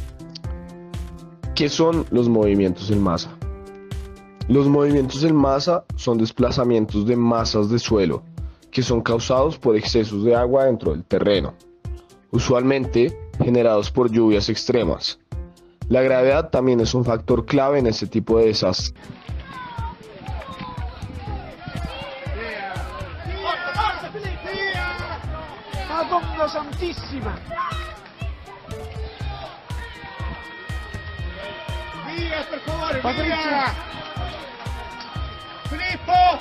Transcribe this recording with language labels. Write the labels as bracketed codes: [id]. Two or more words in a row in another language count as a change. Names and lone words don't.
[es] ¿Qué son los movimientos en masa? Los movimientos en masa son desplazamientos de masas de suelo que son causados por excesos de agua dentro del terreno, usualmente generados por lluvias extremas. La gravedad también es un factor clave en este tipo de desastres. [it] Madonna Santissima! Via, per favore, Patrizia! Via! Filippo!